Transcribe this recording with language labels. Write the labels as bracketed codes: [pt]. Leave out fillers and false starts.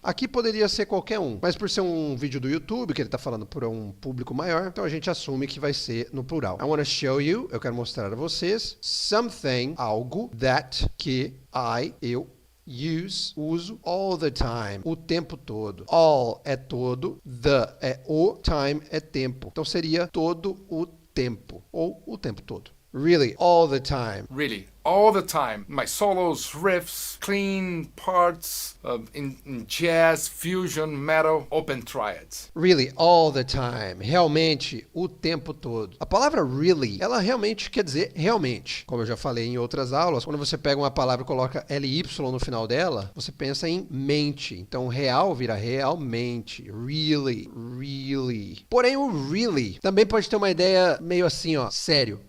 [pt] Aqui poderia ser qualquer um, mas por ser um vídeo do YouTube, que ele está falando para um público maior, então a gente assume que vai ser no plural. [en] I want to show you, [pt] eu quero mostrar a vocês, something, algo, that, que, eu, uso [en] all the time, [pt] o tempo todo. All é todo, the é o, time é tempo. Então seria todo o tempo, ou o tempo todo. [en] Really, all the time. Really, all the time. My solos, riffs, clean parts, in jazz, fusion, metal, open triads. Really, all the time. [pt] Realmente, o tempo todo. A palavra really, ela realmente quer dizer realmente. Como eu já falei em outras aulas, quando você pega uma palavra e coloca ly no final dela, você pensa em mente. Então, real vira realmente. [en] Really, really. [pt] Porém, o really também pode ter uma ideia meio assim, ó, sério.